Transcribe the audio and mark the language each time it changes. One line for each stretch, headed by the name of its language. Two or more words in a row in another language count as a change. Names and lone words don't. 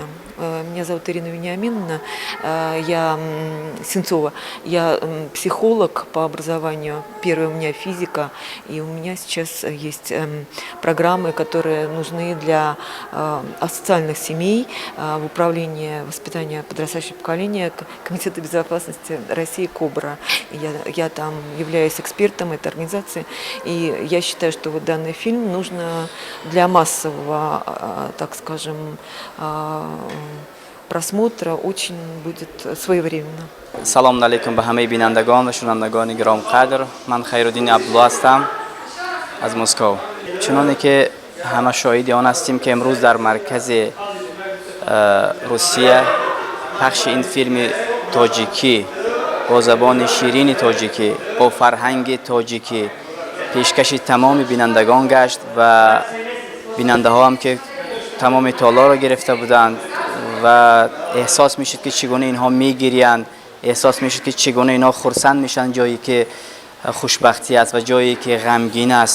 Russian: Меня зовут Ирина Вениаминовна, я Сенцова, я психолог по образованию, первая у меня физика, и у меня сейчас есть программы, которые нужны для асоциальных семей в управлении воспитания подрастающего поколения Комитета безопасности России «Кобра». Я там являюсь экспертом этой организации, и я считаю, что вот данный фильм нужно для массового, так скажем, просмотра очень будет своевременно.
Tajik: Салом алейкум ба ҳама бинандагон ва шунавандагони гиромиқадр. Ман Хайриддин Абдулло ҳастам аз Маскав. Чунон ки ҳама шоҳиди он ҳастем ки имрӯз дар маркази Русия пахши ин филми тоҷикӣ бо забони ширини тоҷикӣ бо фарҳанги тоҷикӣ пешкаши тамоми бинандагон гашт ва бинандаҳо ҳам ки тамоми толорро гирифта буданд ва эҳсос мешуд ки чӣ гуна инҳо мегиранд, эҳсос мешуд ки чӣ гуна инҳо хурсанд мешан ҷое ки хушбахтӣ аст ва ҷое ки ғамгин аст.